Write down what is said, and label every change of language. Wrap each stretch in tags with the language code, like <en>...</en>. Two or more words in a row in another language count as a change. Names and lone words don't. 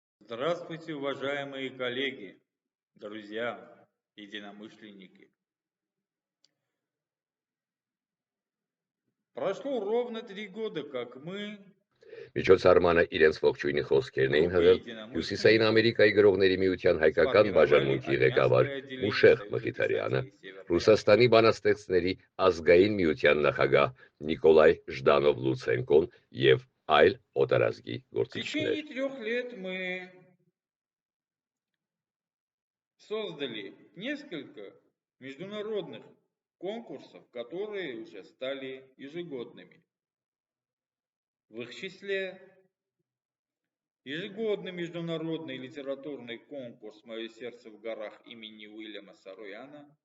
<ru>Здравствуйте, уважаемые коллеги, друзья, единомышленники. Прошло ровно 3 года, как мы,</ru> <hy>Միջոց Արմանը իրենց ողջույնի խոսքերն էին հղել Հյուսիսային Ամերիկայի գրողների միության հայկական բաժանմունքի ղեկավար Մուշեղ Մխիթարյանը, Ռուսաստանի բանաստեղծների ազգային միության նախագահ Նիկոլայ Ժդանով Լուցենկոն եւ այլ օտարազգի</hy> <ru>в</ru> <hy>գործիչներ։</hy> <ru>течение 3 лет мы создали несколько международных конкурсов, которые уже стали ежегодными. В их числе ежегодный международный литературный конкурс «Мое сердце в горах» имени Уильяма Сарояна,</ru>